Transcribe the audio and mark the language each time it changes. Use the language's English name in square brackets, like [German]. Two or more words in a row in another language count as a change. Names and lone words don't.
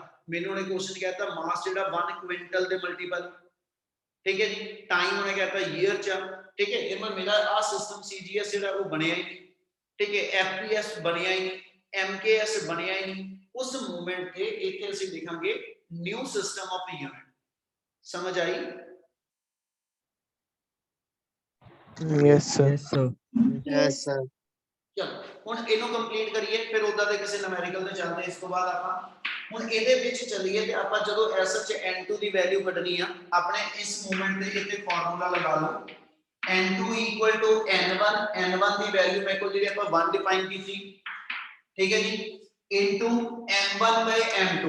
[Punjabi] ਮੈਨੂੰ ਉਹਨੇ ਕੁਐਸਚਨ ਕਹਿਤਾ ਮਾਸ ਜਿਹੜਾ 1 ਕੁਇੰਟਲ ਦੇ ਮਲਟੀਪਲ, ਠੀਕ ਹੈ ਜੀ, ਟਾਈਮ ਉਹਨੇ ਕਹਿਤਾ ਈਅਰ ਚ, ਠੀਕ ਹੈ, ਇਹ ਮੇਰਾ ਆ ਸਿਸਟਮ CGS ਜਿਹੜਾ ਉਹ ਬਣਿਆ ਹੀ ਨਹੀਂ, ਠੀਕ ਹੈ, FPS ਬਣਿਆ ਹੀ ਨਹੀਂ, MKS ਬਣਿਆ ਹੀ ਨਹੀਂ। ਉਸ ਮੂਵਮੈਂਟ ਤੇ ਇੱਥੇ ਅਸੀਂ ਲਿਖਾਂਗੇ [English] new system of unit. [Punjabi] ਸਮਝ ਆਈ? [English] Yes, sir. Yes, sir. Yes, sir. [Punjabi] ਚਲੋ ਹੁਣ ਇਹਨੂੰ ਕੰਪਲੀਟ ਕਰੀਏ, ਫਿਰ ਉਹਦਾ ਦੇ ਕਿਸੇ ਨੂਮੈਰੀਕਲ ਤੇ ਚੱਲਦੇ। ਇਸ ਤੋਂ ਬਾਅਦ ਆਪਾਂ ਹੁਣ ਇਹਦੇ ਵਿੱਚ ਚੱਲੀਏ ਤੇ ਆਪਾਂ ਜਦੋਂ SH N2 ਦੀ ਵੈਲਿਊ ਕੱਢਣੀ ਆ ਆਪਣੇ ਇਸ ਮੂਵਮੈਂਟ ਦੇ ਇੱਥੇ ਫਾਰਮੂਲਾ ਲਗਾ ਲਓ। N2 N1, N1 ਦੀ ਵੈਲਿਊ ਮੇਰੇ ਕੋਲ ਜਿਹੜੀ ਆਪਾਂ 1 ਡਿਫਾਈਨ ਕੀਤੀ, ਠੀਕ ਹੈ ਜੀ, ਇਨਟੂ M1/M2।